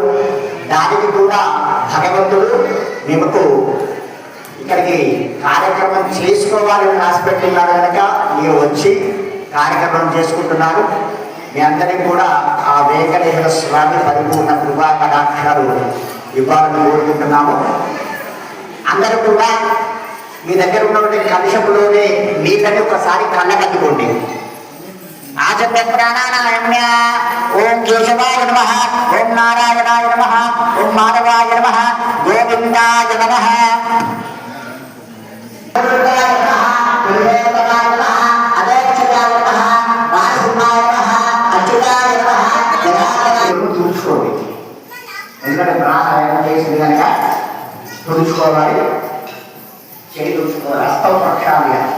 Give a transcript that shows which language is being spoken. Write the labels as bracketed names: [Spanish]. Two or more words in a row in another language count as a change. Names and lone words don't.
[Telugu] దానికి కూడా భగవంతుడు మీకు ఇక్కడికి కార్యక్రమం చేసుకోవాలని రాసిపెట్టున్నారు కనుక మీరు వచ్చి కార్యక్రమం చేసుకుంటున్నారు. మీ అందరికీ కూడా ఆ వెంకటేశ్వర స్వామి పరిపూర్ణ కృపా కటాక్షాలు ఇవ్వాలని కోరుకుంటున్నాము. అందరూ కూడా మీ దగ్గర ఉన్నటువంటి కలుషములోనే నీళ్ళని ఒకసారి కళ్ళకద్దుకోండి. [Sanskrit] आचम्य प्राणानायम्य ओम केशवाय नमः, ओम नारायणाय नमः, ओम माधवाय नमः, गोविंदाय नमः, अदक्षताय नमः, वासुदेवाय नमः, अच्युताय नमः. [Telugu] చూసుకోండి. ఎందుకంటే ప్రాణాయామం చేసింది కనుక చూసుకోవాలి. చేయి చూసుకోవాలి. హస్తం పక్షాలు.